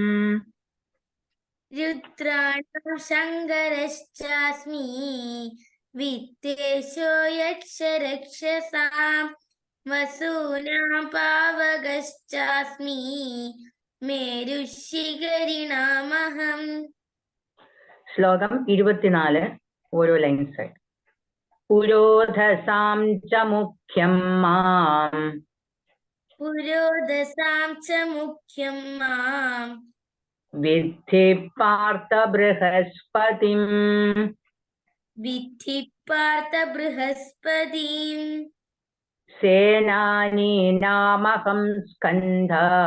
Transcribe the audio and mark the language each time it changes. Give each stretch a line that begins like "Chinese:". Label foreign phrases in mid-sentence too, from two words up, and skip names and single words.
Sanskrit: രുദ്രാണാം ശങ്കരശ്ചാസ്മി വിത്തേശോ യക്ഷരക്ഷസാം വസൂനാം പാവകശ്ചാസ്മി മേരുശിഖരിണാമഹം.
Malayalam: ശ്ലോകം 24 ഓരോ ലൈൻസ് ആയിട്ട്.
Sanskrit: പുരോധസാം ച മുഖ്യം മാം पुरोधसां च मुख्यं मां विद्धि पार्थ बृहस्पतिम् विद्धि पार्थ बृहस्पतिं सेनानीनामहं स्कन्धा